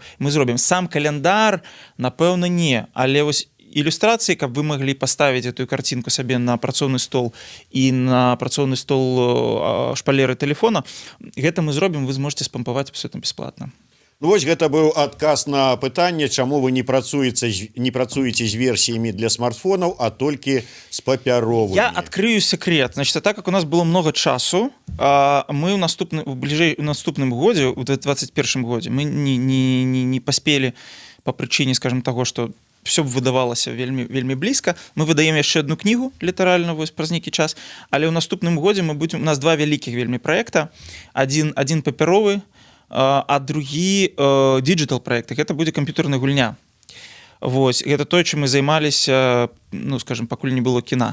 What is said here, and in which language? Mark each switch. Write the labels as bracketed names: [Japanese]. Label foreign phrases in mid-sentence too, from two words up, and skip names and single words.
[Belarusian] Мы зробім сам календар, напэўна, не, але вось ілюстрацыі, каб вы маглі паставіць эту карцінку сабе на працоўны стол і на працоўны стол шпалеры телефона, гэта мы зробім, вы зможаце спампаваць абсолютно бесплатно. Ну, вось гэта быў адказ на пытанне, чаму вы не працуеце з версіямі для смартфонаў, а толькі з папяровымі. [Russian] Я открою секрет. Значит, так как у нас было много часу, [Belarusian] мы в наступным годзе, у 2021 годзе, мы не паспелі по прычыне, [Russian] скажем, того, что все [Belarusian] выдавалася вельмі блізка. Мы выдаем яшчэ одну кнігу літаральна вось праз нейкі час, але ў наступным годзе у нас два вялікіх вельмі проекта. Один папяровы, а другі digital проект. Гэта будзе камп'ютарная гульня. Вось, гэта тое, чым мы займаліся, ну, скажем, пакуль не было кіна.